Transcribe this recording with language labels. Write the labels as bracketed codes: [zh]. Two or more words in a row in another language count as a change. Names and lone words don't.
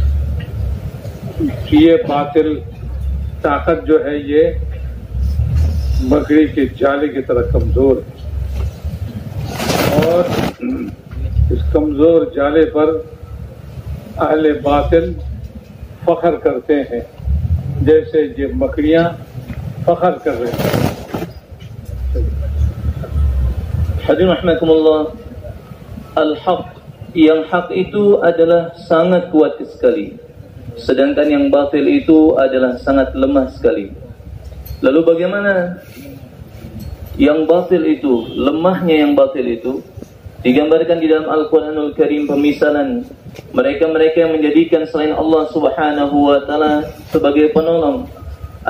[ur] یہ باطل طاقت جو ہے یہ مکڑی کے جالے کی طرح کمزور ہے، اور اس کمزور جالے پر اہل باطل فخر کرتے ہیں، جیسے یہ مکڑیاں فخر کر رہے ہیں. [id] Hadirin rahimakumullah, al-haq, yang hak itu adalah sangat kuat sekali, sedangkan yang batil itu adalah sangat lemah sekali. Lalu bagaimana yang batil itu, lemahnya yang batil itu digambarkan di dalam Al-Quranul Karim pemisalan mereka-mereka yang menjadikan selain Allah [ar] سبحانه وتعالى [id] sebagai penolong.